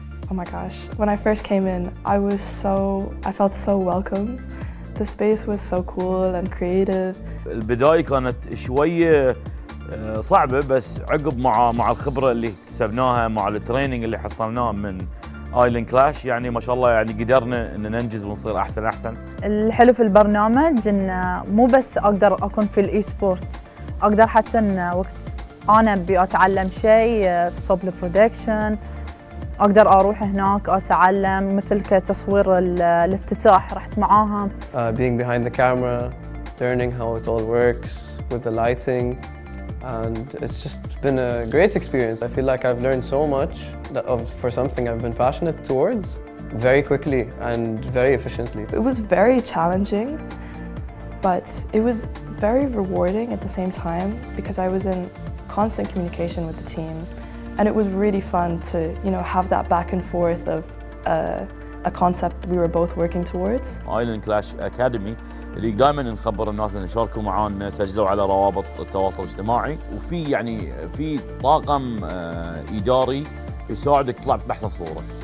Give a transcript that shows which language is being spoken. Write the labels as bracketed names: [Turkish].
[English] Oh my gosh, when I first came in, I felt so welcome. The space was so cool and creative. [Arabic] البداية كانت شوية صعبة، بس عقب مع الخبرة اللي اكتسبناها مع التريننج اللي حصلناه من آيلاند كلاش، يعني ما شاء الله يعني قدرنا ان ننجز ونصير احسن. الحلو في البرنامج انه مو بس اقدر اكون في الاي سبورت، اقدر حتى ان وقت انا ابي اتعلم شيء في صوب البرودكشن اقدر اروح هناك اتعلم، مثل كتصوير الافتتاح رحت معاهم. [English] Being behind the camera, learning how it all works with the lighting, and it's just been a great experience. I feel like I've learned so much for something I've been passionate towards very quickly and very efficiently. It was very challenging, but it was very rewarding at the same time because I was in constant communication with the team. And it was really fun to, have that back and forth of a concept we were both working towards. [Arabic] Island Clash Academy اللي دائما نخبر الناس ان يشاركوا معانا، سجلوا على روابط التواصل الاجتماعي، وفي في طاقم اداري يساعدك تطلع باحسن صوره.